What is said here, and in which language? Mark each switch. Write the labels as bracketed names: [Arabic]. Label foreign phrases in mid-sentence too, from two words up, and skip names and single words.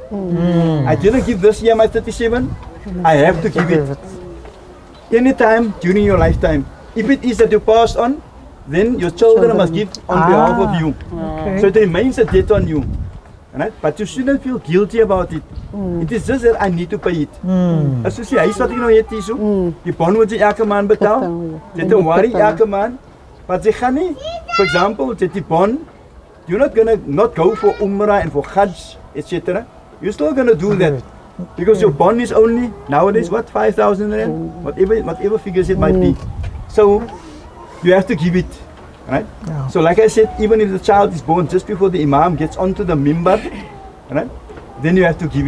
[English] I didn't give this year my 37, I have to give it anytime during your lifetime. If it is that you passed on, then your children must give on behalf of you. Okay. So it remains a debt on you. Right? But you shouldn't feel guilty about it. It is just that I need to pay it. [Afrikaans] As jy sê, huis wat ek nou het hier so, die bond word jy elke maand betaal. Jy het 'n worry elke maand. But jy gaan nie, [English] for example, [Afrikaans] jy het die bond, [English] you're not gonna not go for Umrah and for Hajj, etc. You're still gonna do that. Because your bond is only nowadays what, 5,000 rand? Whatever figures it might be. So you have to give it. Right? Yeah. So like I said, even if the child is born just before the Imam gets onto the mimbar, right, then you have to give it.